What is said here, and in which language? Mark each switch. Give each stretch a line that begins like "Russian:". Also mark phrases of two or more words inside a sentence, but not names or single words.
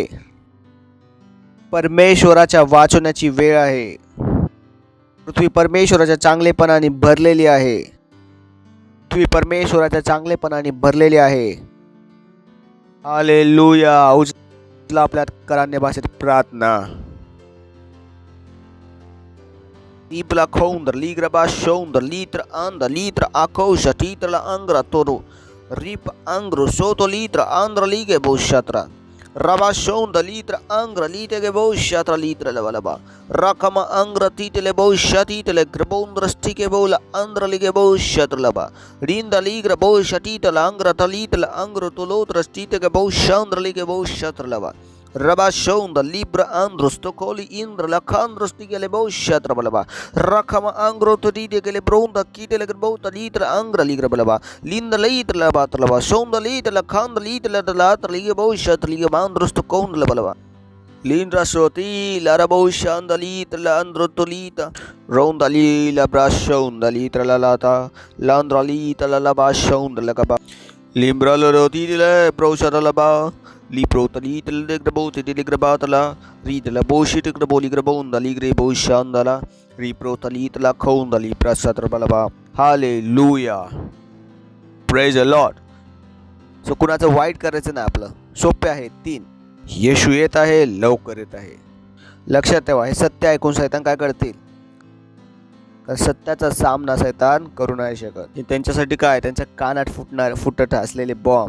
Marathi: परमेश्वराच्या वाचवण्याची वेळ आहे. पृथ्वी परमेश्वराच्या चांगलेपणाने भरलेली आहे. पृथ्वी परमेश्वराच्या चांगलेपणाने भरलेली आहे. हालेलुया. उचला आपल्या करान्य भाषेत प्रार्थना. Libra kondra, ligra bashondra, litra andra, litra akosha, titra la angra toro, rip angro, soto litra andra lige boshatra, rabashonda litra angra, litige boshatra, litra la valaba, rakama angra titele bosha, titele grabondra stike bola andra lige boshatra laba, rinda ligra bosha, titela angra talitela angro tolotra stike boshandra lige boshatra laba. Rabashonda libra andros tokoli indra la kandros tigele boshatra balaba rakama angro to digele bronda kitele gbota litra angra ligra balaba linda litra la batlaba sonda litra la kandra litra la latra lige boshatra lige mandros to kondla balaba lindra soti la raboshanda litra la andro tolita ronda li la brashonda litra la lata landra litra la bashonda la kaba limbra lo roti le proshara la ba Liprotali telegrabo telegrabatala ridla boshi telegraboli grabonda ligre boshandala Riprotali tela khondali prasatrabalaba.
English: Hallelujah. Praise the Lord.
Marathi: सो कुणाचं वाईट करायचं नाही आपलं. सोपे आहे. 3 येशू येत आहे, लवकर येत आहे. लक्षात ठेवा, हे सत्य ऐकून सैतान काय करतील? कारण सत्याचा सामना सैतान करू नाही शकत. हे त्यांच्यासाठी काय, त्यांच्या कानात फुटत असलेले बॉम्ब.